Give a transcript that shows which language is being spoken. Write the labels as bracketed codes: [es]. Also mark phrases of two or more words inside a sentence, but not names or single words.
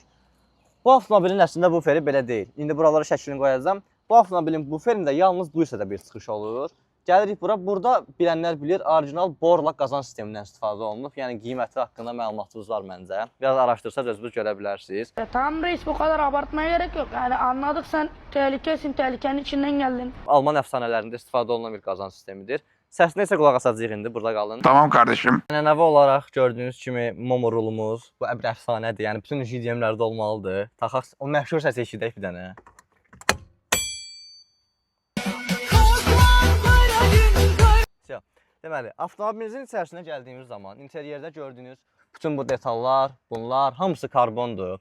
[az] Bu avtomobilin əslində buferi belə deyil. İndi buralara şəklini qoyacağım. Bu avtomobilin buferində yalnız bu hissədə bir çıxış olur. Gəlirik bura. Burada bilənlər bilir, orijinal borla qazan sistemindən istifadə olunub. Yəni qiyməti haqqında məlumatınız var məncə. Biraz araşdırsaz özünüz görə bilərsiniz. [tr] Tamam reis, bu kadar abartmaya gerek yok. Yani anladık, sen tehlikesin, tehlikenin içinden geldin. [az] Alman əfsanələrində istifadə olunan bir qazan sistemidir. Səsinə isə qulaq asacağıq indi, burada qalın. [tr] Tamam kardeşim. [az] Ənənəvi olaraq gördüyünüz kimi Momo rulumuz, bu bir əfsanədir. Yəni bütün JDM-lərdə olmalıdır. Taxaq, o məşhur səsi eşidək bir dənə. Deməli, avtomobilinizin içərisinə gəldiyimiz zaman interyerdə gördüyünüz bütün bu detallar, bunlar hamısı karbondur.